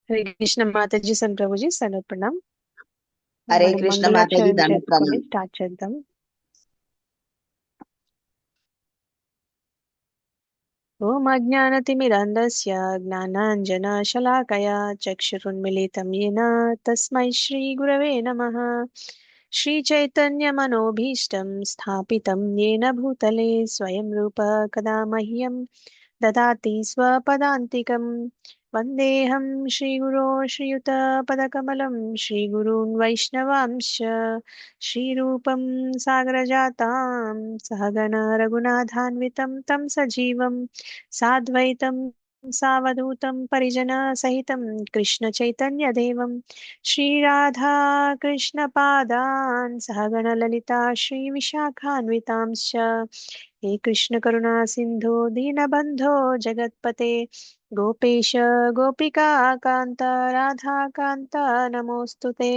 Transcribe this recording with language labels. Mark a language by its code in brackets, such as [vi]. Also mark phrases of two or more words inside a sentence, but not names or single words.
[hi] हरे कृष्ण माताजी सन प्रभुजी सनत प्रणाम। हरे [te] మనం [hi] कृष्ण माताजी [te] మంగళాచరణ దండ చేసుకొని ప్రణామం. స్టార్ట్ చేద్దాం. [sa] ఓం అజ్ఞానతిమిరంధస్య జ్ఞానాంజనశలాకయా చక్షురున్మిలితం येन తస్మై శ్రీ గురవే నమః. శ్రీ చైతన్య మనోభీష్టం స్థాపితం येन భూతలే స్వయం రూప కదా మహ్యం దదాతి స్వపదాంతికం. వందేహం శ్రీగురో శ్రీయుతపదకమలం శ్రీగురూన్ వైష్ణవాంశ श्रीरूपं सागरजातां सहगण रघुनाथान्वितं तं सजीवं साद्वैतं सावधूतं परिजनसहितं कृष्णचैतन्यदेवं श्रीराधा कृष्णपादान् सहगण ललिता श्रीविशाखान्वितांश्च हे कृष्णकरुणा सिन्धो दीनबन्धो जगत्पते गोपेश गोपिका कान्त राधाकान्त नमोऽस्तु ते.